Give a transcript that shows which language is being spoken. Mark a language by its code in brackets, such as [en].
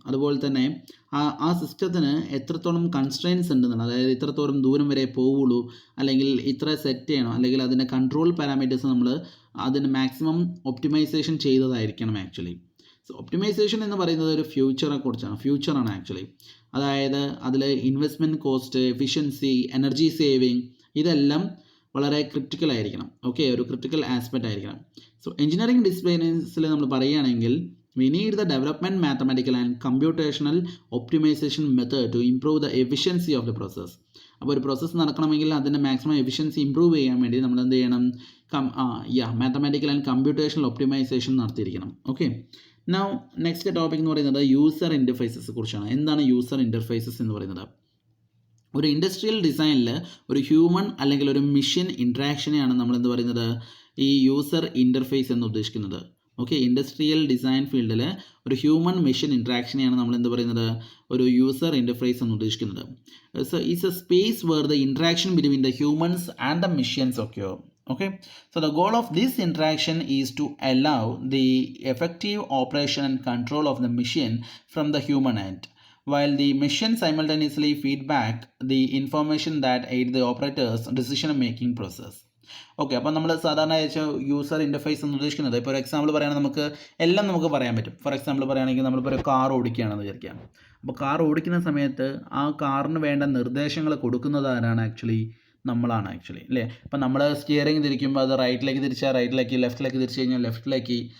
[ml] അതുപോലെ തന്നെ ആ സിസ്റ്റത്തിന് എത്രത്തോളം കൺസ്ട്രെയിൻസ് ഉണ്ടെന്നാണ്, അതായത് ഇത്രത്തോളം ദൂരം വരെ പോവുള്ളൂ, അല്ലെങ്കിൽ ഇത്ര സെറ്റ് ചെയ്യണം, അല്ലെങ്കിൽ അതിൻ്റെ കൺട്രോൾ പാരാമീറ്റേഴ്സ് നമ്മൾ അതിന് maximum optimisation ചെയ്തതായിരിക്കണം actually. So optimisation എന്ന് പറയുന്നത് ഒരു ഫ്യൂച്ചറാണ് ആക്ച്വലി. അതായത് അതിൽ investment cost, efficiency, energy saving, ഇതെല്ലാം വളരെ ക്രിട്ടിക്കൽ ആയിരിക്കണം. ഓക്കെ, ഒരു ക്രിട്ടിക്കൽ ആസ്പെക്റ്റ് ആയിരിക്കണം. സോ എഞ്ചിനീയറിംഗ് ഡിസിപ്ലിൻസിൽ നമ്മൾ പറയുകയാണെങ്കിൽ [en] we need the development mathematical and computational optimization method to improve the efficiency of the process. [ml] അപ്പോൾ ഒരു പ്രോസസ്സ് നടക്കണമെങ്കിൽ അതിൻ്റെ മാക്സിമം എഫിഷ്യൻസി ഇമ്പ്രൂവ് ചെയ്യാൻ വേണ്ടി നമ്മൾ എന്ത് ചെയ്യണം, mathematical and computational optimisation നടത്തിയിരിക്കണം. Okay, now next topic എന്ന് പറയുന്നത് യൂസർ ഇൻ്റർഫേസസ് കുറിച്ചാണ്. എന്താണ് യൂസർ ഇൻ്റർഫേസസ് എന്ന് പറയുന്നത്? ഒരു ഇൻഡസ്ട്രിയൽ ഡിസൈനിൽ ഒരു ഹ്യൂമൻ അല്ലെങ്കിൽ ഒരു മെഷീൻ ഇൻട്രാക്ഷനെയാണ് നമ്മൾ എന്ത് പറയുന്നത്, ഈ യൂസർ ഇൻ്റർഫേസ് എന്ന് ഉദ്ദേശിക്കുന്നത്. ഓക്കെ, ഇൻഡസ്ട്രിയൽ ഡിസൈൻ ഫീൽഡിൽ ഒരു ഹ്യൂമൻ മെഷീൻ ഇൻട്രാക്ഷനെയാണ് നമ്മൾ എന്ത് പറയുന്നത്, ഒരു യൂസർ ഇൻ്റർഫേസ് എന്ന് ഉദ്ദേശിക്കുന്നത്. [en] so it's a space where the interaction between the humans and the machines [ml] ഒക്കെ [en] Okay, so the goal of this interaction is to allow the effective operation and control of the machine from the human end, while the machine simultaneously feedback the information that aid the operator's decision making process. [ml] Okay, അപ്പോൾ നമ്മൾ സാധാരണ user interface എന്ന് ഉദ്ദേശിക്കുന്നത്, ഇപ്പോൾ ഒരു example പറയുകയാണെങ്കിൽ നമുക്ക് എല്ലാം നമുക്ക് പറയാൻ പറ്റും. ഫോർ എക്സാമ്പിൾ പറയുകയാണെങ്കിൽ നമ്മളിപ്പോൾ ഒരു കാർ ഓടിക്കുകയാണെന്ന് വിചാരിക്കാം. അപ്പോൾ കാർ ഓടിക്കുന്ന സമയത്ത് ആ കാറിന് വേണ്ട നിർദ്ദേശങ്ങൾ കൊടുക്കുന്നത് ആരാണ്? ആക്ച്വലി നമ്മളാണ് ആക്ച്വലി, അല്ലേ? അപ്പം നമ്മൾ സ്റ്റിയറിംഗ് തിരിക്കുമ്പോൾ അത് റൈറ്റിലേക്ക് തിരിച്ചാൽ റൈറ്റിലേക്ക്, ലെഫ്റ്റിലേക്ക് തിരിച്ചു കഴിഞ്ഞാൽ ലെഫ്റ്റിലേക്ക്.